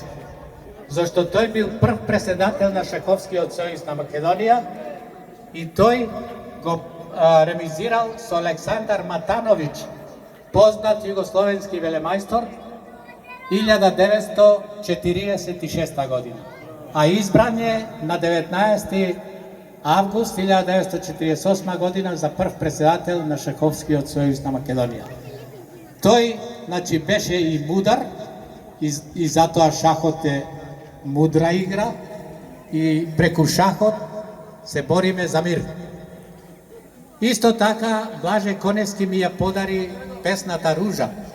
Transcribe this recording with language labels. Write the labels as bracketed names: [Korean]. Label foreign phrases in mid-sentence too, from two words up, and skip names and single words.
[Macedonian] Зашто то је бил прв преседател на шаховски од Сојужна Македонија и то го ремизирал с Александар Матановиќ, познат југословенски велемајстор, 1946. година. А избран је на 19. avgust 1948. година за прв преседател на шаховски од Сојужна Македонија. Той, значи, беше и мудар, и затоа шахот е мудра игра, и преку шахот се бориме за мир. Исто така, Блаже Коневски ми ја подари песната Ружа.